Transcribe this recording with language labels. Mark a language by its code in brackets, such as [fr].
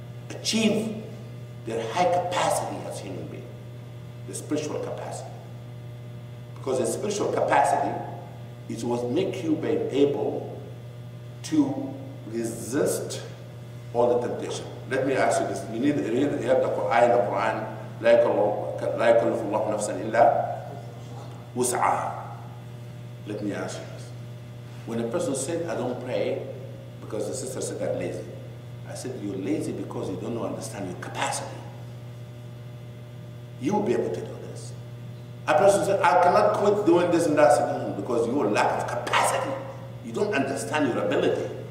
[en] achieve their high capacity as human beings, the spiritual capacity. Because the spiritual capacity is what makes you be able to resist all the temptation. Let me ask you this. You need to read the Quran. [ar] لا يكلف الله نفسا إلا وسعها. [en] Let me ask you this. When a person said, I don't pray because the sister said I'm lazy. I said, you're lazy because you don't understand your capacity. You will be able to do this. A person said, I cannot quit doing this and that. I said, no, because you lack of capacity. You don't understand your ability.